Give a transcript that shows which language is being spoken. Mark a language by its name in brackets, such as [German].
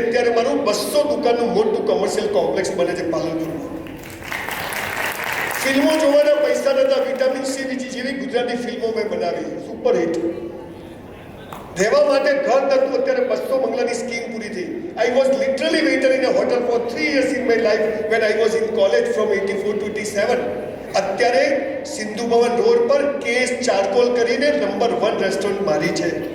[Gujarati] અત્યારે મારું 200 દુકાનનું મોટું કોમર્શિયલ કોમ્પ્લેક્સ બને છે પાલનપુરમાં. ફિલ્મો જોવાના પૈસા નતા. વિટામિન સી જેવી ગુજરાતી ફિલ્મો મેં બનાવી, સુપર હિટ. રહેવા માટે ઘર નતું. અત્યારે 200 બંગલાની સ્કીમ પૂરી થઈ. [English] I was literally waiter in a hotel for 3 years in my life when I was in college from 84 to 87. [Gujarati] અત્યારે સિંધુ ભવન રોડ પર કેસ ચારકોલ કરીને નંબર 1 રેસ્ટોરન્ટ મારી છે.